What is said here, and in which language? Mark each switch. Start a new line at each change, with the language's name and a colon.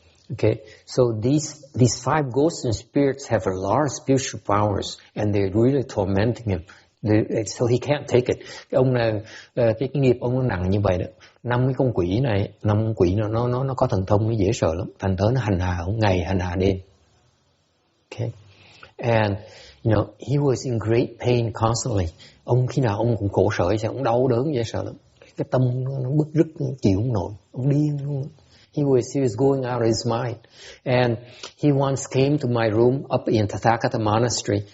English: Okay, so these five ghosts and spirits have a lot of spiritual powers, and they're really tormenting him. So he can't take it.
Vietnamese: Cái ông này, cái nghiệp ông nó nặng như vậy đó. 5 cái con quỷ này, 5 con quỷ nó có thần thông, nó dễ sợ lắm. Thành thớ nó hành hạ ông ngày, hành hạ đêm.
English: Okay, and you know he was in great pain constantly.
Vietnamese: Ông khi nào ông cũng khổ sở, ông đau đớn dễ sợ lắm. Cái tâm nó bứt rứt, nó chịu không nổi, ông điên luôn.
English: He was going out of his mind. And he once came to my room up in Tathagata Monastery.